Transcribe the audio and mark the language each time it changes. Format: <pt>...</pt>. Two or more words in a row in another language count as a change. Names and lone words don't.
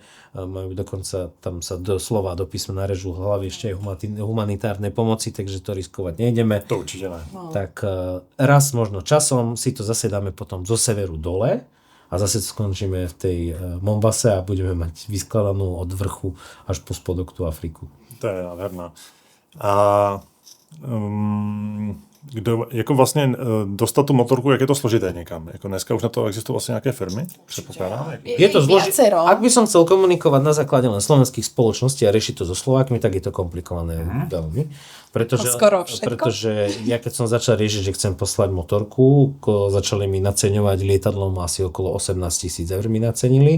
<sk>Majú dokonca, tam sa do slova, do písma narežú hlavy ešte aj humanitárnej pomoci, takže to riskovať nejdeme. To určite ne. Tak raz možno časom si to zase dáme potom zo severu dole a zase skončíme v tej Mombase a budeme mať vyskladanú od vrchu až po spodok tú Afriku. To je nádherná.</sk> <cs>A jako vlastně dostat tu motorku, jak je to složité někam? Jako dneska už na to existují vlastně nějaké firmy?</cs> <sk>Je to zložité. Ak by som chcel komunikovať na základe len slovenských spoločností a riešiť to so Slovákmi, tak je to komplikované veľmi. Pretože ja keď som začal riešiť, že chcem poslať motorku, začali mi naceňovať lietadlom asi okolo 18 000 eur mi nacenili.</sk>